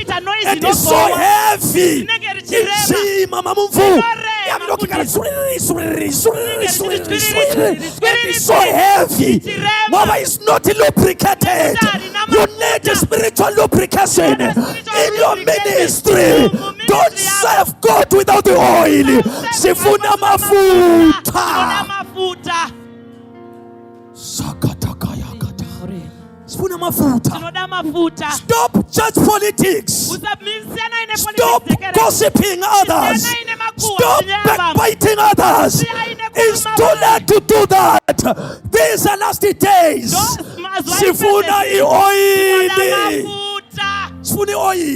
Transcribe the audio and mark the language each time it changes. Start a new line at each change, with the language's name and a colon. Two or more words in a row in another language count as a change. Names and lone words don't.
English: And it's so heavy. It's so heavy. Mama is not lubricated. You need spiritual lubrication in your ministry. Don't serve God without the oil.
Zulu: Sifuna mafuta. Sifuna mafuta.
English: Stop church politics. Stop gossiping others. Stop backbiting others. It's too late to do that. These are last days.
Zulu: Sifuna oil. Sifuna oil.